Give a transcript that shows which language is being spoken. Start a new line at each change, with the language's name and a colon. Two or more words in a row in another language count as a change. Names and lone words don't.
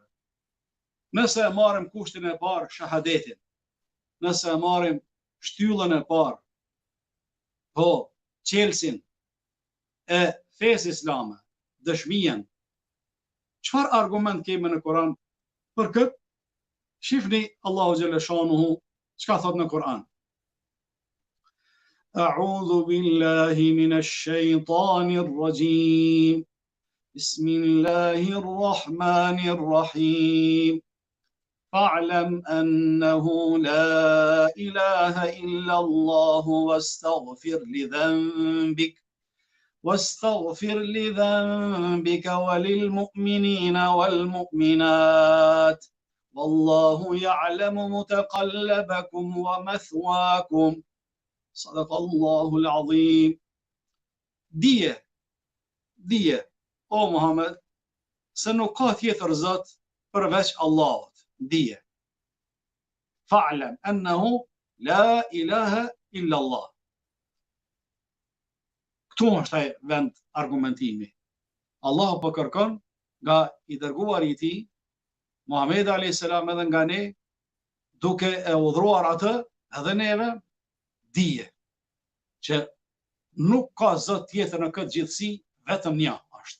Albanian: Nëse e marrim kushtin e parë, shahadetin, nëse e marrim shtyllën e parë, po qelsin e fesë islame, dëshmien, çfarë argument kemi në Kur'an për këtë? Shifni Allahu xhaleshanuhu çka thot në Kur'an.
Arabic: أعوذ بالله من الشيطان الرجيم. بسم الله الرحمن الرحيم. فاعلم أنه لا إله إلا الله واستغفر لذنبك واستغفر لذنبك وللمؤمنين والمؤمنات والله يعلم متقلبكم ومثواكم صدق الله العظيم.
Albanian: Dije, o Muhammed, se nuk ka tjetër Zot përveç Allahut. Dije.
Arabic: فاعلم أنه لا إله إلا الله.
Albanian: Këtu është ai vend argumentimi. Allahu po kërkon nga i dërguari i tij, Muhamedi
Arabic: عليه السلام,
Albanian: edhe nga ne, duke e udhëruar atë edhe neve, dije që nuk ka Zot tjetër në këtë gjithësi, vetëm një është.